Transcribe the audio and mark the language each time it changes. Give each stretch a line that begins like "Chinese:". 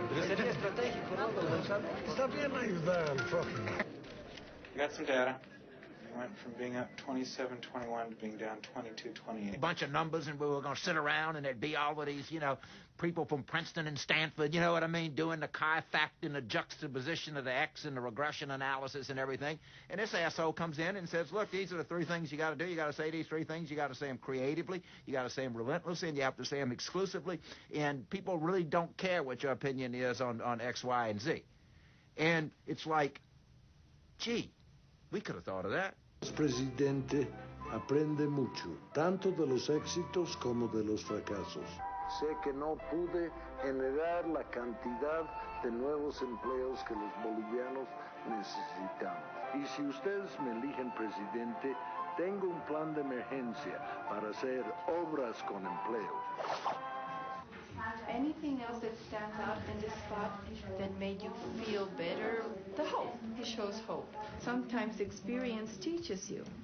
Spanish: Pero sería estratégico, ¿no, don Gonzalo? Está bien ayudar al prójimo.
English: Got some data. Went from being up 27-21 to being down 22-28. A bunch of numbers, and we were going to sit around, and there'd be all of these, you know, people from Princeton and Stanford, you know what I mean, doing the chi-fact and the juxtaposition of the X and the regression analysis and everything. And this asshole comes in and says, look, these are the 3 things you got to do. You got to say these 3 things. You got to say them creatively. You got to say them relentlessly, and you have to say them exclusively. And people really don't care what your opinion is on X, Y, and Z. And it's like, gee, we could have thought of that.
Spanish: El presidente aprende mucho, tanto de los éxitos como de los fracasos. Sé que no pude generar la cantidad de nuevos empleos que los bolivianos necesitamos. Y si ustedes me eligen presidente, tengo un plan de emergencia para hacer obras con empleo.
English: anything else that stands out in this spot that made you feel better? The hope. It shows hope. Sometimes experience teaches you.